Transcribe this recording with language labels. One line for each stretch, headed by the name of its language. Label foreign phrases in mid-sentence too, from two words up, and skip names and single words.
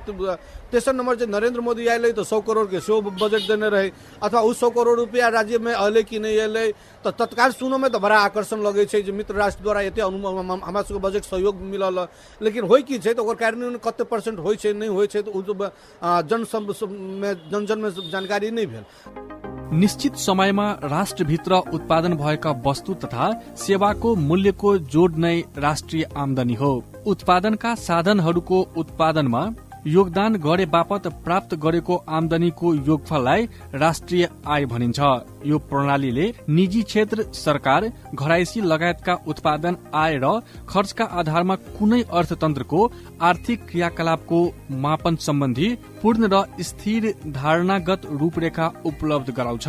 Maithili: तेसर नंबर जे नरेंद्र मोदी आयल तो 100 करोड़ के सेहो बजट देने रहे अथवा उ 100 करोड़ रुपया राज्य में अयलै कि नहीं अयलै तो तत्काल सुनो में तो बड़ा आकर्षण लगे छै जे मित्र राष्ट्र द्वारा एते हमरा सबके बजट सहयोग मिलल, लेकिन होय की छै तो ओकर कार्यान्वयन कते % होय छै नहीं होय छै तो जन में जानकारी नहीं भेल।
Nepali: निश्चित समयमा राष्ट्रभित्र उत्पादन भएका वस्तु तथा सेवाको मूल्यको जोड नै राष्ट्रिय आमदनी हो। उत्पादनका साधनहरूको उत्पादनमा योगदान गरे बापत प्राप्त गरेको आमदनीको योगफललाई राष्ट्रिय आय भनिन्छ। यो प्रणालीले निजी क्षेत्र सरकार घरायसी लगायतका उत्पादन आय र खर्चका आधारमा कुनै अर्थतन्त्रको आर्थिक क्रियाकलापको मापन सम्बन्धी पूर्ण र स्थिर धारणागत रूपरेखा उपलब्ध गराउँछ।